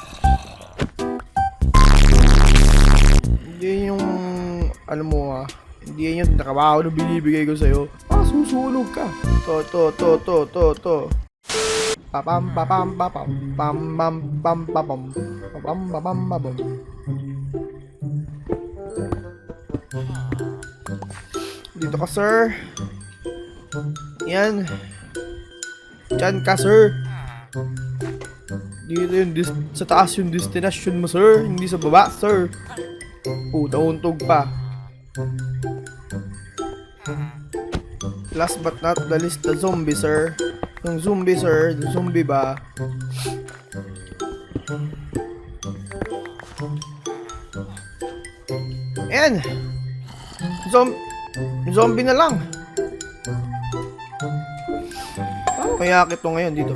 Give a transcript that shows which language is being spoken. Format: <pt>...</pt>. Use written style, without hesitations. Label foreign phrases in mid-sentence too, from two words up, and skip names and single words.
<tl>Hindi Hindi yan yung trabaho na binibigay ko sa'yo. Susunog ka. To. Papam papam papam pam pam pam papam papam papam papam. Dito ka, sir. Yan. Diyan ka, sir. Dito yung sa taas yung destination mo, sir. Hindi sa baba, sir. Untog pa.</tl> <en>Last but not the least, the zombie, sir.</en> <tl>Yung zombie, sir. Yung zombie ba? Ayan. Zombie na lang. Paano kaya akit to ngayon dito?</tl>